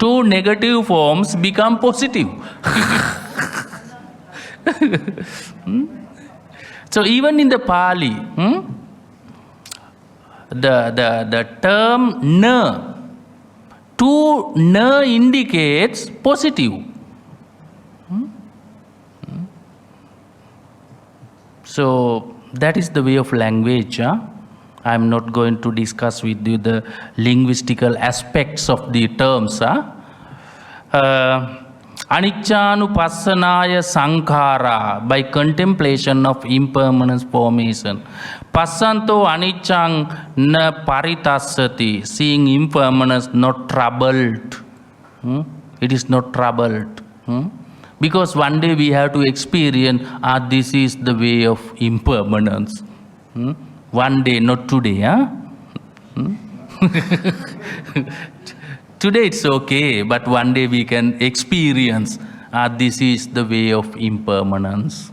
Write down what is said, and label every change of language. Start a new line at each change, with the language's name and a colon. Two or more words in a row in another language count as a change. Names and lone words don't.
English: Two negative forms become positive. So even in the Pali, the term na, two na indicates positive. So that is the way of language. I am not going to discuss with you the linguistical aspects of the terms.
Pali: Aniccanupassanaya sankhara,
English: by contemplation of impermanence formation.
Pali: Passanto aniccang na paritassati,
English: seeing impermanence not troubled. It is not troubled. Because one day we have to experience, this is the way of impermanence. One day, not today. Today it's okay, but one day we can experience, this is the way of impermanence.